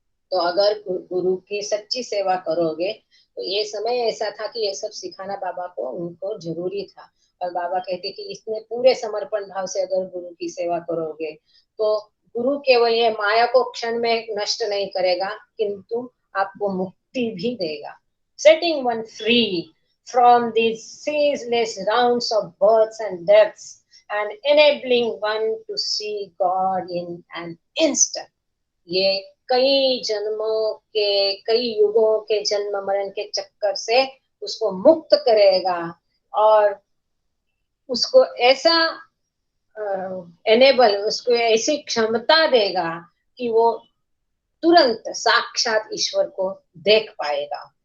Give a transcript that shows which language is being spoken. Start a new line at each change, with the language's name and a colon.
Hindi: तो अगर गुरु की सच्ची सेवा करोगे, तो ये समय ऐसा था कि ये सब सिखाना बाबा को, उनको जरूरी था। और बाबा कहते कि इसमें पूरे समर्पण भाव से अगर गुरु की सेवा करोगे, तो गुरु केवल ये माया को क्षण में नष्ट नहीं करेगा, किंतु आपको मुक्ति भी देगा।
English: Setting one free from these ceaseless rounds of births and deaths and enabling one to see God in an instant।
Hindi: ये कई जन्मों के, कई युगों के जन्म मरण के चक्कर से उसको मुक्त करेगा और उसको ऐसा एनेबल, उसको ऐसी क्षमता देगा कि वो तुरंत साक्षात ईश्वर को देख पाएगा।